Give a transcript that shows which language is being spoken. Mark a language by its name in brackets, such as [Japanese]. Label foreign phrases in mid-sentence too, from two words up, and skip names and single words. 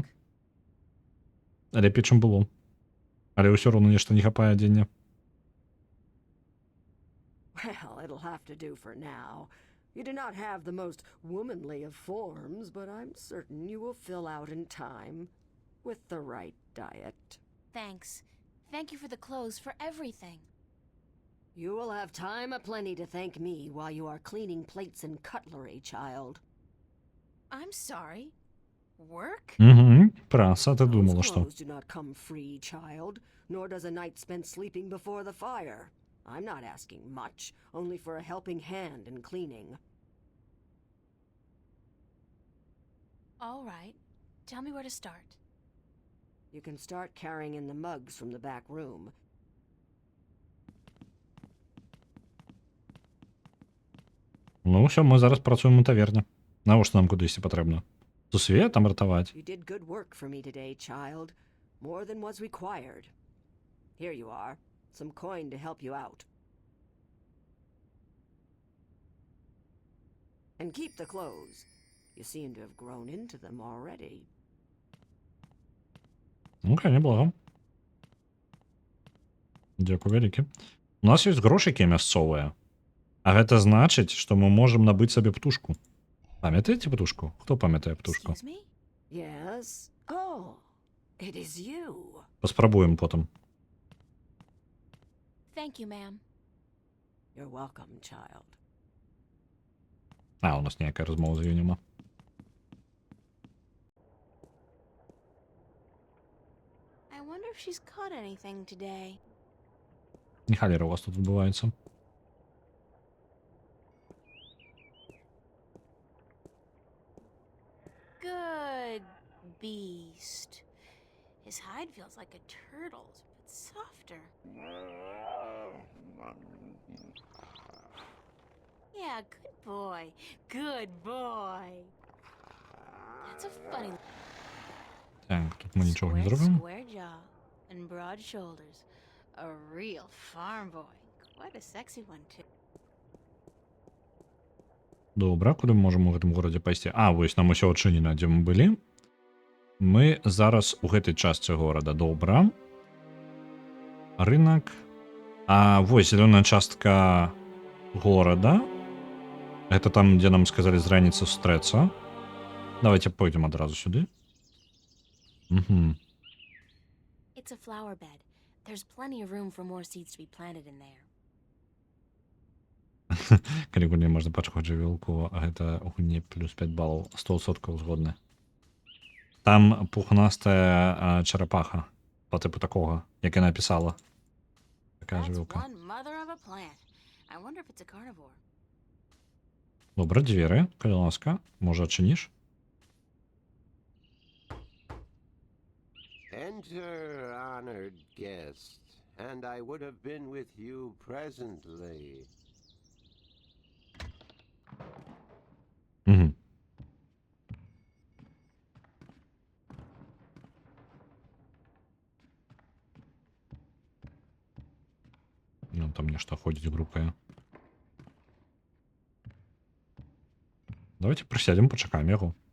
[Belarusian] Лепей, чым было. Але ўсё роўна нешта не хапае адзення. [English] Well, it'll have to do for now. You do not have the most womanly of forms, but I'm certain you will fill out in time with the right diet. Thanks. Thank you for the clothes, for everything. You will have time aplenty to thank me while you are cleaning plates and cutlery, child. I'm sorry. Work? [Ukrainian] Угу, праса, ти [English] Those [Ukrainian] думала, що? [English] clothes do not come free, child, nor does a night spent sleeping before the fire. I'm not asking much, only for a helping hand in cleaning. All right. Tell me where to start. You can start carrying in the mugs from the back room. [Ukrainian] Ну, все, ми зараз працюємо у таверні. Навіщо нам кудись потрібно? Сусвіє там рятувати? [English] You did good work for me today, child. More than was required. Here you are. Some coin to help you out. And keep the clothes. You seem to have grown into them already. [Ukrainian] Окей, неблаго. Дякую велике. [Belarusian] У нас есть грошики мясцовыя. А гэта значыць, што мы можам набыць сабе птушку. Памятаеце птушку? Хто памятае птушку? [English] Excuse me? Yes? Oh, it is you. [Belarusian] Паспрабуем потым. [English] Thank you, ma'am. You're welcome, child. [Belarusian] А, у нас ніякая размова з ёй няма. [English] I wonder if she's caught anything today. [Ukrainian] Не халера у вас тут відбувається. [English] Good beast. His hide feels like a turtle's, but softer. Yeah, good boy. Good boy. That's a funny [Ukrainian] Так, тут ми нічого не [English] square, [Ukrainian] зробимо. [English] square jaw and broad shoulders. A real farm boy. Quite a sexy one, too. [Belarusian] Добра, куди ми можемо у гэтым горадзе пайсці? А, вось нам усё адчынена, дзе мы былі. Мы зараз у гэтай частцы горада. Добра. Рынок. А вось зялёная частка горада. Гэта там, дзе нам сказалі з раніцы сустрэцца. Давайте пойдзем адразу сюды. Угу. [English] It's a flower bed. There's plenty of room for more seeds to be planted in there. [Belarusian] Калі гульне можна пачхаць жывёлку, а гэта у гульні плюс 5 балаў. 100% згодны. Там пухнастая чарапаха [Ukrainian] по типу такого, як я написала. [Belarusian] Така [English] That's [Belarusian] жывёлка. [English] one mother of a plant. I wonder if it's a carnivore. [Belarusian] Добра, дзверы, калі ласка. Можа, адчыніш? [English] Enter, honored guest, and I would have been with you presently. Угу. [Belarusian] Ну, там нешта ходзіць групай. Давайте прысядзем, пачакаем яго.